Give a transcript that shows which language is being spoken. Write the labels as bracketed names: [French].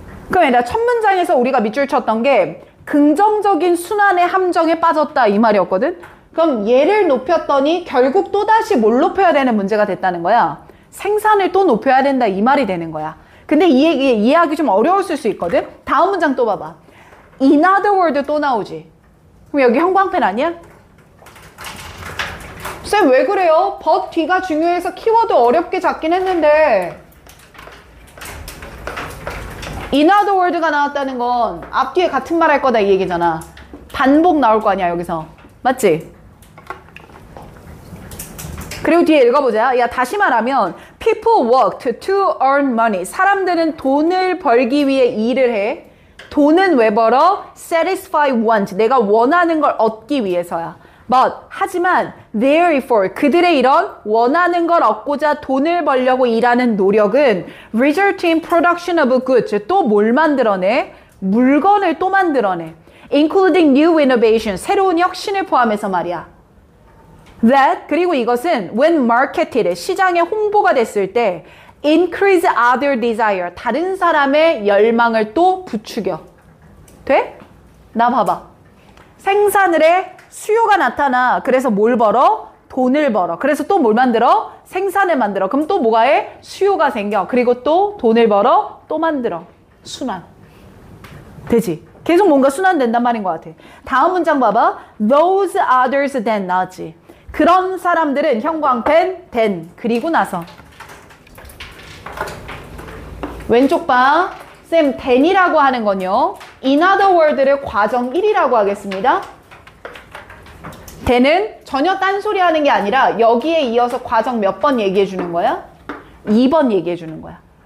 [Korean] 그럼 얘들아, 첫 문장에서 우리가 밑줄 쳤던 게 긍정적인 순환의 함정에 빠졌다 이 말이었거든? 그럼 얘를 높였더니 결국 또다시 뭘 높여야 되는 문제가 됐다는 거야. 생산을 또 높여야 된다 이 말이 되는 거야. 근데 이해하기 좀 어려웠을 수 있거든? 다음 문장 또 봐봐. [English] in other word 또 나오지. [Korean] 그럼 여기 형광펜 아니야? 쌤, 왜 그래요? but 뒤가 중요해서 키워드 어렵게 잡긴 했는데 in other word가 나왔다는 건 앞뒤에 같은 말 할 거다 이 얘기잖아. 반복 나올 거 아니야 여기서. 맞지? 그리고 뒤에 읽어보자. [English] 야, [Korean] 다시 말하면 [English] people worked to earn money. [Korean] 사람들은 돈을 벌기 위해 일을 해. 돈은 왜 벌어? [English] satisfy want. [Korean] 내가 원하는 걸 얻기 위해서야. but 하지만 therefore 그들의 이런 원하는 걸 얻고자 돈을 벌려고 일하는 노력은 [English] result in production of goods. [Korean] 또 뭘 만들어내? 물건을 또 만들어내. [English] including new innovation. [Korean] 새로운 혁신을 포함해서 말이야. that 그리고 이것은 [English] when marketed [Korean] 시장에 홍보가 됐을 때 [English] increase other desire [Korean] 다른 사람의 열망을 또 부추겨. 돼? 나 봐봐. 생산을 해. 수요가 나타나. 그래서 뭘 벌어? 돈을 벌어. 그래서 또 뭘 만들어? 생산을 만들어. 그럼 또 뭐가 해? 수요가 생겨. 그리고 또 돈을 벌어. 또 만들어. 순환. 되지? 계속 뭔가 순환된단 말인 것 같아. 다음 문장 봐봐. [English] Those others then 나지. [Korean] 그런 사람들은 형광펜 then 그리고 나서 왼쪽 봐. 쌤, then이라고 하는 건요. in other word를 과정 1이라고 하겠습니다. then은 전혀 딴소리 하는 게 아니라 여기에 이어서 과정 몇 번 얘기해 주는 거야? 2번 얘기해 주는 거야.